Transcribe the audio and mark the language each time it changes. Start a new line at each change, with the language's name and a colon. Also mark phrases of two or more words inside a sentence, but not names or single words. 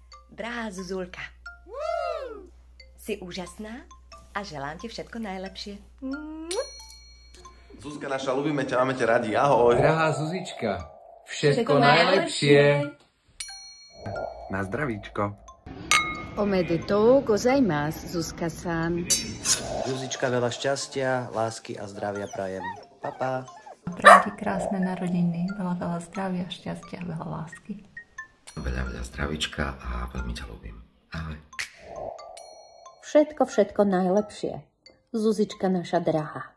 Slovak: Drahá Zuzulka, si úžasná a želám ti všetko najlepšie. Zuzka naša, ľubíme ťa, máme ťa radi, ahoj. Drahá Zuzička, všetko najlepšie. Na zdravíčko.
Japanese: おめでとうございます、Zuzka san.
Slovak: Zuzička, veľa šťastia, lásky a zdravia prajem. Pa. Prajem ti krásne narodeniny, veľa zdravia, šťastia, veľa lásky. Veľa zdravíčka a veľmi ťa ľúbim. Ahoj. Všetko najlepšie. Zuzička naša drahá.